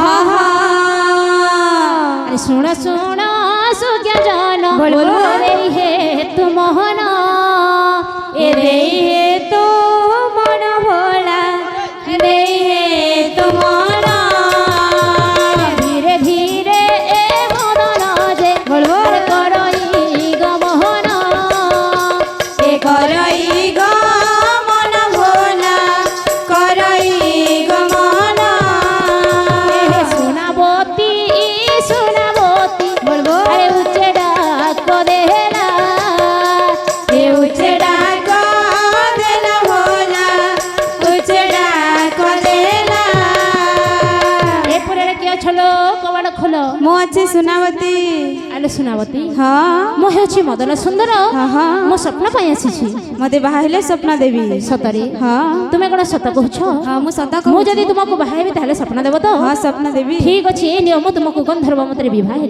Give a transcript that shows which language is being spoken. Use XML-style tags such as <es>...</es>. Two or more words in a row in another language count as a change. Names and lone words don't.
<or>ଶୁଣ ଶୁଣ ସୁଜ୍ଞା ଜନ ହେ ତୁ ମୋହନ ଏ ରେ ତୁ ମନ ଭୋଲା ରେ ତୁ ମନ ଧୀରେ ଧୀରେ ଏ ମଦନ ଯେ କରଇ ଗମନ ଏ କରଇ ଗମନ ଭୋଲା କରଇ ଗମନ ସୁନାବତୀ ସୁନାବତୀ ଆରେ ଉଚ୍ଚେ ଡାକ ଦେଲା ଏ ଉଚ୍ଚେ ଡାକ ଦେଲା ଭୋଲା ଉଚ୍ଚେ ଡାକ ଦେଲା। ଏ ପୁରେ କି ଅଛଲୋ କବାଡ଼ ଖୋଲୋ। ମୁଁ ଅଛି ସୁନାବତୀ। আলো ସୁନାବତୀ ହଁ ମୁଁ ହେଉଛି ମଦନ ସୁନ୍ଦର। ମୁଁ ସ୍ୱପ୍ନ ପାଇଁ ଆସିଛି। ମତେ ବାହା ହେଲେ ସ୍ୱପ୍ନ ଦେବି। ସତରେ? ହଁ ତୁମେ କଣ ସତ କହୁଛ? ହଁ ମୁଁ ସତ ମୁଁ କହୁଛି। ଯଦି ତୁମକୁ ବାହା ହେବି ତାହେଲେ ସ୍ୱପ୍ନ ଦେବ ତ? ହଁ ସ୍ୱପ୍ନ ଦେବି। ଠିକ ଅଛି ଏ ନିଅ ମୁଁ ତୁମକୁ ଗନ୍ଧର୍ବ ମତରେ ବିବାହ ହେଲି।</or>